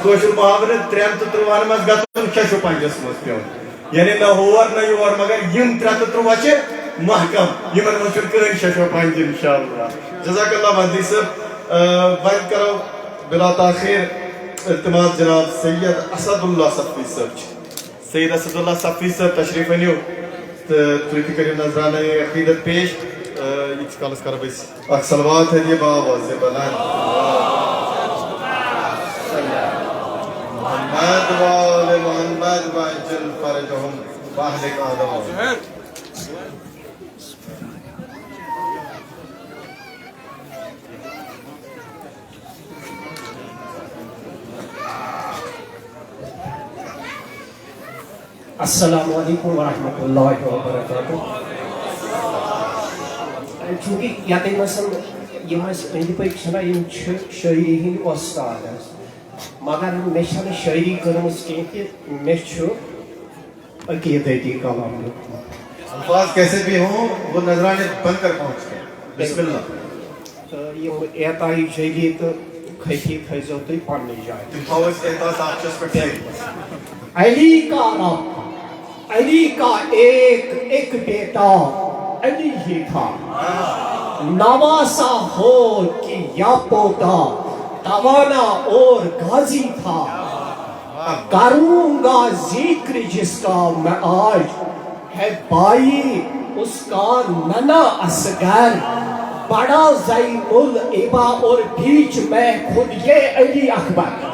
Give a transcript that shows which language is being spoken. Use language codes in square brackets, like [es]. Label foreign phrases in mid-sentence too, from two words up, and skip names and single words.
[ks] کوشر محاورت 33 مز گژھُن 6 مز پیون یعنی نہ ہور نہ یور مگر یم 33 چھِ محکم یمن مز چھُنہٕ کٕہٕنۍ 6 [ar] انشاءاللہ. جزاک اللہ مہدی صاحب. [ks] وۄنۍ کرو بلا تاخیر التماس جناب سید اسد اللہ صفی صاحب. سید اسد اللہ صفی صاحب تشریف انیو تُہۍ تہِ کٔرِو نظرانہ عقیدت پیش. ییٖتِس کالس کرو أسۍ اکھ صلوات ہدیہ بآواز بلند. [ar] محمد وآل محمد وعجل فرجهم واهلك أعداءهم. السلام علیکم ورحمۃ اللہ وبرکاتہ. [ks] چونکہ یتن یہ أنٛدۍ پٔکۍ چھِنہ یِم چھِ شٲعری ہٕنٛدۍ وۄستاد حظ مگر مےٚ چھنہٕ شٲعری کٔرمٕژ کینٛہہ تہِ مےٚ چھُ عقیدتی کلام لیوٗکھمُت. [ur] الفاظ کیسے بھی ہوں وہ نظرانے بن کر پہنچتے ہیں. [ar] بسم اللہ. [ks] تہٕ یِم اعطائی جلی تہٕ خفی تھٲیزیو تُہۍ پنٛنہِ جایہِ. تم تھاوو أسۍ احساس اکھ پٮ۪ٹھ [ur] علی کا رب علی کا ایک بیٹا علی ہی تھا نواسا ہو کہ یا پوتا توانا اور غازی تھا. کروں گا ذکر جس کا میں آج ہے بھائی اس کا ننا اصغر بڑا زین العبا اور بیچ میں خود یہ علی اکبر.